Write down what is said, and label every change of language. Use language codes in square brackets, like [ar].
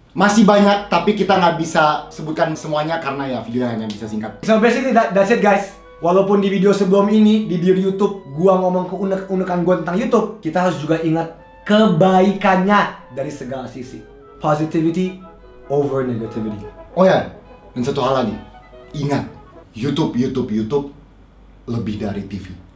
[id] Masih banyak, tapi kita nggak bisa sebutkan semuanya karena ya videonya hanya bisa singkat. [en] So basically that's it guys. [id] Walaupun di video sebelum ini, di video YouTube, gua ngomong keunek-unekan gua tentang YouTube, kita harus juga ingat kebaikannya dari segala sisi. [en] Positivity over negativity. [id] Oh ya, dan satu hal lagi, ingat, YouTube lebih dari TV.